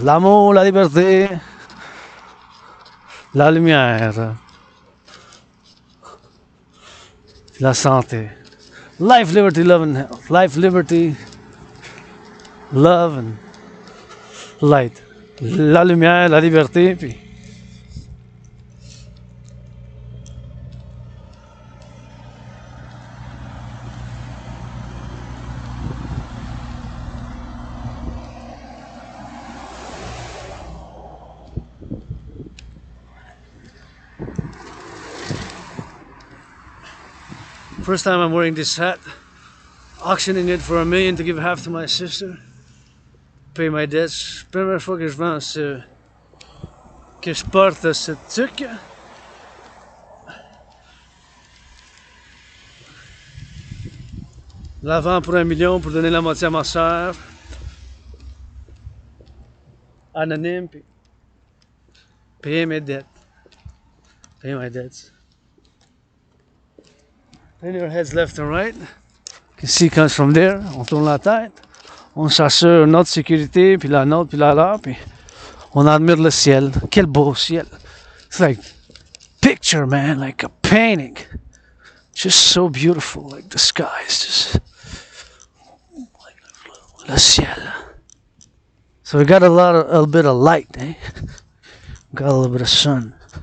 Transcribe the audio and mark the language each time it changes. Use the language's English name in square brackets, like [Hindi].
[French] L'amour, la liberté, la lumière, la santé. [English] Life, liberty, love, and health. Life, liberty, love, and light. [French] La lumière, la liberté, puis... [English] First time I'm wearing this hat, auctioning it for $1 million to give half to my sister, pay my debts. [French] Première fois que je vends que je porte cette tuque. La vends pour $1 million pour donner la moitié à ma soeur. Anonyme, puis payer mes dettes. [English] Pay my debts. Turn your heads left and right. You can see it comes from there. [French] On tourne la tête. On s'assure notre sécurité, puis la nôtre, puis la leur, puis on admire le ciel. Quel beau ciel. [English] It's like picture, man, like a painting. Just so beautiful, like the sky is just like le ciel. So we got a little bit of light, eh? Got a little bit of sun.